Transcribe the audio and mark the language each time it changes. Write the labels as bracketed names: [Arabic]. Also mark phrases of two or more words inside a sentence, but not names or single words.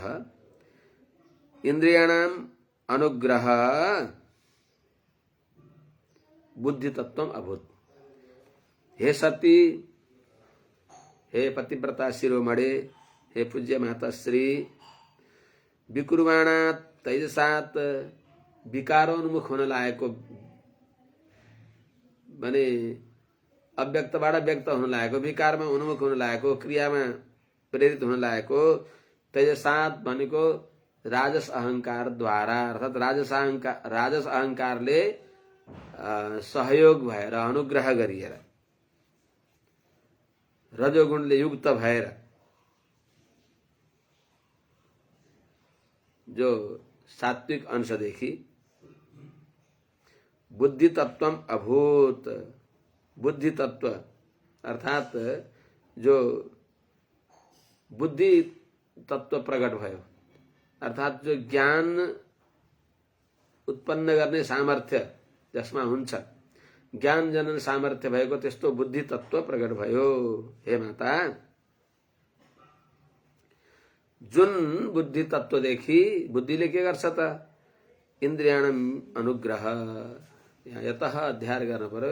[Sanskrit] इंद्रियाणाम अनुग्रह बुद्धि तत्वम अभूत। [Nepali] हे सती, हे पतिव्रता शिरोमणे, हे पूज्य माता श्री, [Sanskrit] विकुर्वाणात् तैजसात् [Nepali] विकारोन्मुख होन लागेको भने अव्यक्तबाट व्यक्त हुन लागेको, विकारमा उन्मुख हुन लागेको, क्रियामा प्रेरित हुन लागेको तैजसात् भनेको राजस अहंकार द्वारा अर्थात राजस अहंकारले सहयोग भएर अनुग्रह गरिएर रजोगुणले युक्त भएर जो सात्विक अंशदेखि [Sanskrit] बुद्धि तत्वम [Nepali] अभूत, बुद्धि तत्व अर्थात जो बुद्धि तत्व प्रकट भयो अर्थात जो ज्ञान उत्पन्न गर्ने सामर्थ्य जसमा हुन्छ, ज्ञान जनन सामर्थ्य भएको त्यस्तो बुद्धि तत्व प्रकट भयो। हे माता, जुन बुद्धि तत्वदेखि बुद्धिले के गर्छ त [Sanskrit] इन्द्रियाणाम अनुग्रह, [Nepali] यहाँ यतः अध्ययन गर्न पर्यो।